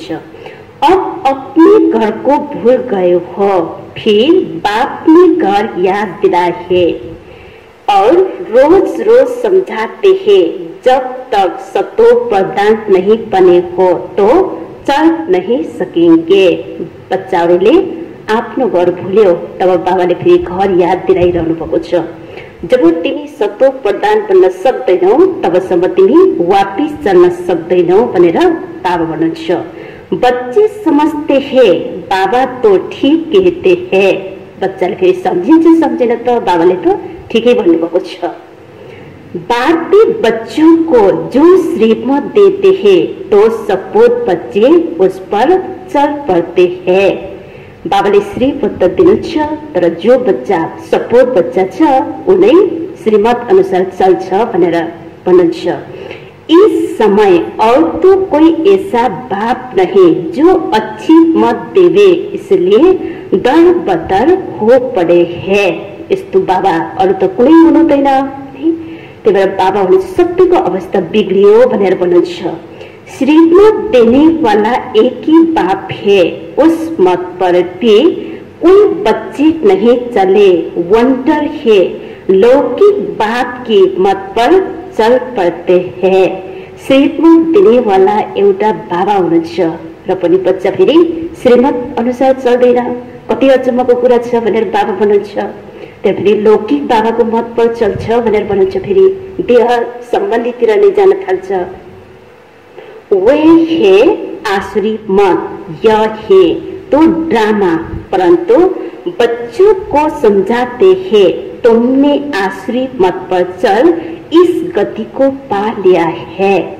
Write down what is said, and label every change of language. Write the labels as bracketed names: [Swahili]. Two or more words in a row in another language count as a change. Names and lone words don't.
[Hindi] अब अपने घर को भूल गए हो, फिर बाप ने घर याद दिलाए और रोज रोज समझाते हैं, जब तक सतो प्रदान नहीं बने हो तो चल नहीं सकेंगे। [Nepali] बच्चाहरूले आफ्नो घर भुल्यो तब बाबाले फेरि घर याद दिलाइरहनु भएको छ। जब तिमी सतो प्रदान बन्न सक्दैनौ तबसम्म तिमी वापिस चल्न सक्दैनौ भनेर बाबा भन्नुहुन्छ। [Hindi] बच्चे समझते हैं बाबा तो ठीक कहते हैं। [Nepali] बच्चाले फेरि सम्झिन्छ सम्झेन त बाबाले त ठिकै भन्नुभएको छ। [Hindi] बाप बच्चों को जो श्रीमत देते हैं तो सपूत बच्चे उस पर चल पड़ते हैं। [Nepali] बाबाले श्रीमत त दिनुहुन्छ तर जो बच्चा सपूत बच्चा छ उनै श्रीमत अनुसार चल्छ भनेर भन्नुहुन्छ। [Hindi] इस समय और तो कोई ऐसा बाप नहीं जो अच्छी मत देवे, इसलिए दर बदर हो पड़े हैं। [Nepali] यस्तो बाबा अरू त कुनै हुनुहुँदैन, त्यही भएर बाबा हुनुहुन्छ सबैको अवस्था बिग्रियो भनेर भन्नुहुन्छ। [Hindi] श्रीमत देने वाला एक ही बाप है, उस मत पर भी कोई बच्चे नहीं चले। वंडर है, लौकिक बाप की मत पर चल पड़ते हैं। [Nepali] श्रीमत दिने वाला एउटा बाबा हुनुहुन्छ र पनि बच्चा फेरि श्रीमत अनुसार चल्दैन। कति अचम्मको कुरा छ भनेर बाबा भन्नुहुन्छ। त्यही लौकिक बाबाको मत पर चल्छ भनेर भन्नुहुन्छ। फेरि देह सम्बन्धीतिर नै जान थाल्छ। [Hindi] वे है आसुरी मत, यह है तो ड्रामा, परंतु बच्चों को समझाते हैं तुमने आसुरी मत पर चल इस गति को पा लिया है।